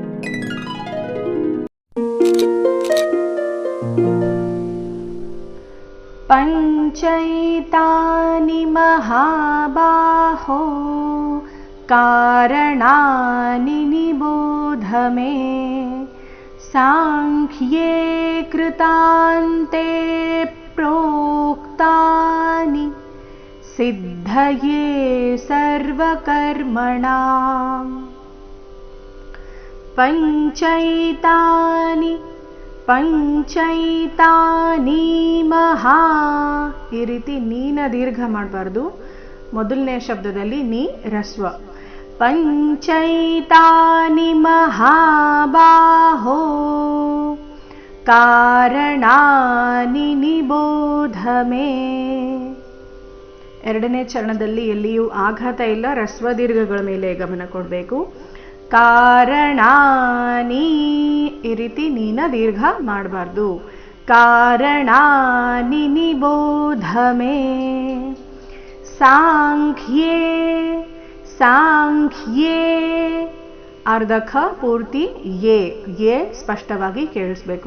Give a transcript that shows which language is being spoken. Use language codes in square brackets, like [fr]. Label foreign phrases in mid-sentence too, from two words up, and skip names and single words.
[sa] पञ्चैतानि महाबाहो कारणानि निबोध मे सांख्ये कृतान्ते प्रोक्तानि सिद्धये सर्वकर्मणाम्। ಪಂಚೈತಾನಿ ಮಹಾ [kn] ಈ ರೀತಿ ನೀನ ದೀರ್ಘ ಮಾಡಬಾರ್ದು. ಮೊದಲನೇ ಶಬ್ದದಲ್ಲಿ ನೀ ರಸ್ವ. [sa] ಪಂಚೈತಾನಿ ಮಹಾಬಾಹೋ ಕಾರಣಾನಿ ನಿಬೋಧ ಮೇ. [kn] ಎರಡನೇ ಚರಣದಲ್ಲಿ ಎಲ್ಲಿಯೂ ಆಘಾತ ಇಲ್ಲ, ರಸ್ವ ದೀರ್ಘಗಳ ಮೇಲೆ ಗಮನ ಕೊಡಬೇಕು. ಕಾರಣಾನಿ ಈ ರೀತಿ ನೀನ ದೀರ್ಘ ಮಾಡಬಾರ್ದು. [sa] ಕಾರಣಾನಿ ನಿಬೋಧ ಮೇ ಸಾಂಖ್ಯೇ [kn] ಅರ್ಧ ಖ ಪೂರ್ತಿ ಯೇ ಸ್ಪಷ್ಟವಾಗಿ ಕೇಳಿಸ್ಬೇಕು.